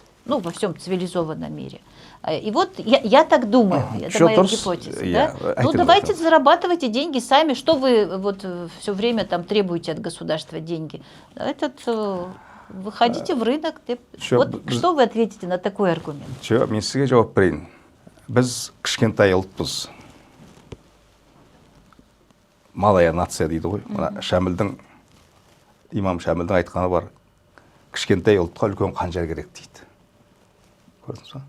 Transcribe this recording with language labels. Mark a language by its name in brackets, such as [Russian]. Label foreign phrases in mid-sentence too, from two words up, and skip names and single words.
[Russian] Ну, во всем цивилизованном мире. И вот я так думаю, это моя гипотеза. Да? Ну, давайте зарабатывайте деньги сами. Что вы вот все время там требуете от государства деньги? Выходите в рынок. Вот что вы ответите на такой аргумент? [Kazakh] Мен сізге жауап берейін. Біз кішкентай ұлтпыз. [Russian] Малая нация [Kazakh] дейді ғой. Имам Шәмілдің айтқаны бар. Кішкентай ұлтқа үлкен қанжар керек дейді. Көрдіңіз бе?